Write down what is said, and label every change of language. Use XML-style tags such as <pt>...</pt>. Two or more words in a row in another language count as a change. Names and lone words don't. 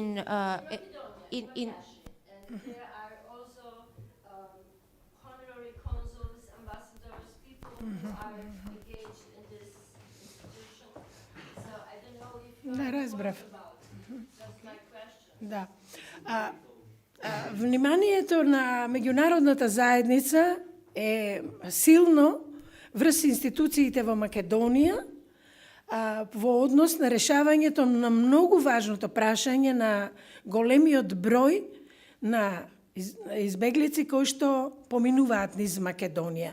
<en>Macedonia, and there are also honorary consuls, ambassadors, people who are engaged in this institution. So I don't know if you</en> <mk>Да,</mk> <en>are</en> <mk>разбрав.</mk> <en>informed about it. That's my question.</en> <mk>Да. Вниманието на меѓународната заедница е силно врз институциите во Македонија во однос на решавањето на многу важното прашање на големиот број на избеглици кои што поминуваат низ Македонија.</mk>